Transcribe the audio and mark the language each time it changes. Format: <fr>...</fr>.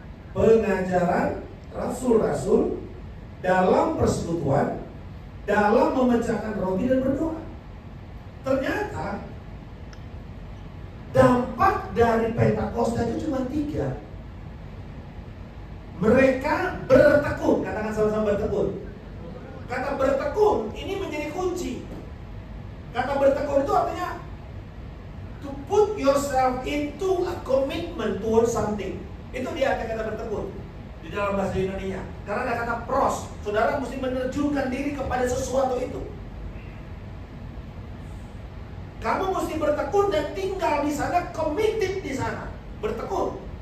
<id>Pengajaran rasul-rasul, dalam persekutuan, dalam memecahkan roti dan berdoa. Ternyata dampak dari Pentakosta itu cuma 3. Mereka bertekun, katakan sama-sama bertekun. Kata bertekun ini menjadi kunci. Kata bertekun itu artinya</id> <en>to put yourself into a commitment towards something.</en> <id>Itu dia kata bertekun di dalam bahasa Yunani-nya. Karena ada kata pros, saudara mesti menerjunkan diri kepada sesuatu itu. Kamu mesti bertekun dan tinggal di sana, committed di sana, bertekun.</id>